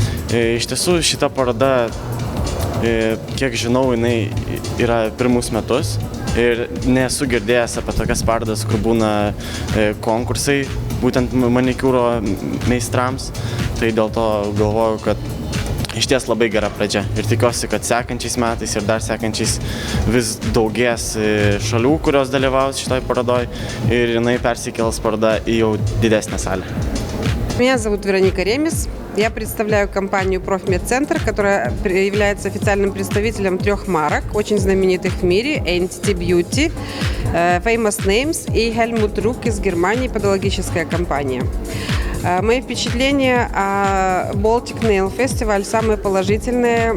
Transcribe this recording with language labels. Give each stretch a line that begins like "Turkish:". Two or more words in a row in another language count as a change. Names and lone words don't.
Lithuanian: Iš tiesų šita paroda, kiek žinau, jinai yra pirmus metus ir nesu girdėjęs apie tokias parodas, kur būna konkursai būtent manikiūro meistrams, tai dėl to galvoju, kad išties labai gera pradžia ir tikiuosi, kad sekančiais metais ir dar sekančiais vis daugės šalių, kurios dalyvaus šitoj parodoj ir jinai persikels paroda į jau didesnę salę.
Russian: Меня зовут Вероника Ремес. Я представляю компанию «Профмедцентр», которая является официальным представителем 3 марок, очень знаменитых в мире: Entity Beauty, Famous Names и Helmut Ruck из Германии, подологическая компания. Мои впечатления о Baltic Nail Festival самые положительные.